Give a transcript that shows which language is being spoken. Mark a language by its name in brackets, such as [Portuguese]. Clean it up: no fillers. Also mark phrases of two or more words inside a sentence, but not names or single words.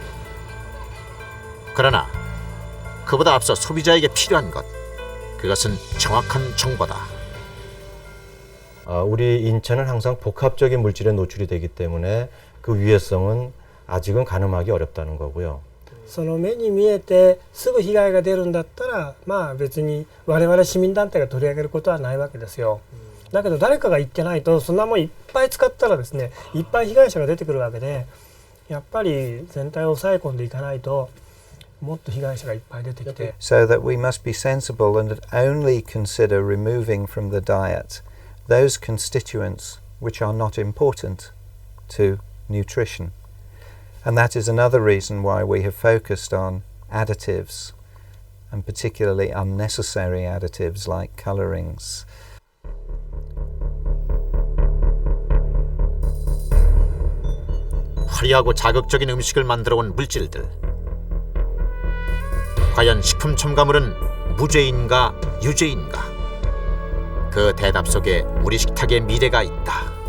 [Korean] 그러나 그보다 앞서 소비자에게 필요한 것, 그것은 정확한 정보다. 우리 인체는 항상 복합적인 물질에 노출이 되기 때문에 그 위해성은 아직은 가늠하기 어렵다는 거고요. [Japanese] その目に見えてすぐ被害が出るんだったらまあ別に我々市民団体が取り上げることはないわけですよ。だけど誰かが言ってないとそんなもんいっぱい使ったらですねいっぱい被害者が出てくるわけでやっぱり全体を抑え込んでいかないともっと被害者がいっぱい出てきて [English] So that we must be sensible and only consider removing from the diet those constituents which are not important to nutrition. And that is another reason why we have focused on additives, and particularly unnecessary additives like colorings. [Korean] 화려하고 자극적인 음식을 만들어온 물질들. 과연 식품 첨가물은 무죄인가 유죄인가? 그 대답 속에 우리 식탁의 미래가 있다.